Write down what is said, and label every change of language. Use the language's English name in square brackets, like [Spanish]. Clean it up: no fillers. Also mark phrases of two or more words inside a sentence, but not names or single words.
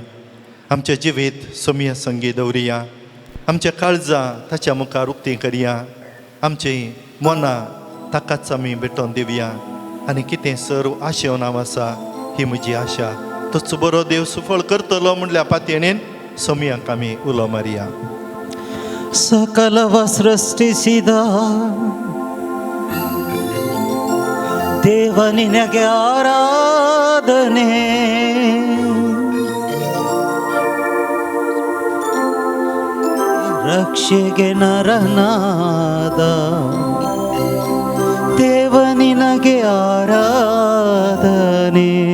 [Konkani] आमचें जिवीत सोम्य संगी दवरिया. आमच्या काळजां ताच्या मुखार उक्ती करया. आमची मनां ताकाच आमी भेटोवन दिवया. आनी कितें सर्व आशेवन हांव आसा ही म्हजी आशा. तोच बरो देव सुफळ करतलो म्हणल्या पातयेन सोम्याक आमी उलो मारया. [Kannada] ಸಕಲವ ಸೃಷ್ಟಿಸಿದ ದೇವ ನಿನಗೆ ಆರಾಧನೆ. ರಕ್ಷೆಗೆ ನರನಾದ ದೇವ ನಿನಗೆ ಆರಾಧನೆ.